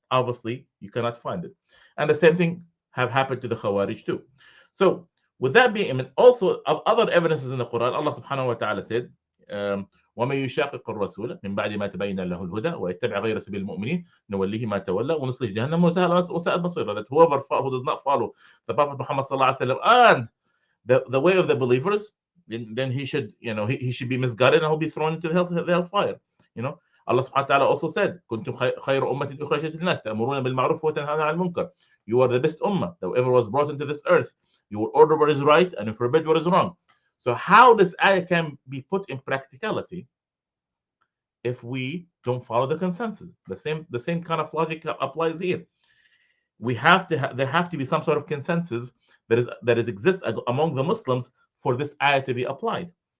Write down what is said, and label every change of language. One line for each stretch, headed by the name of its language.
English: Obviously, you cannot find it. And the same thing have happened to the Khawarij too. So, with that being, I mean, also of other evidences in the Quran, Allah subhanahu wa ta'ala said,
Arabic: ومن يشاقق الرسول من بعد ما تبين له الهدى ويتبع غير سبيل المؤمنين نوليه ما تولى ونصليه جهنم وساءت مصيرا.
English: That who does not follow the Prophet Muhammad sallallahu alaihi wasallam and the way of the believers, then he should, he should be misguided, and he'll be thrown into the hellfire. Allah subhanahu wa ta'ala also said,
Arabic: كنتم خير أمة أخرجت للناس تأمرون بالمعروف وتنهون عن المنكر.
English: You are the best ummah that ever was brought into this earth. You will order what is right and you forbid what is wrong. So how this ayah can be put in practicality if we don't follow the consensus? The same kind of logic applies here. There have to be some sort of consensus that exists among the Muslims for this ayah to be applied.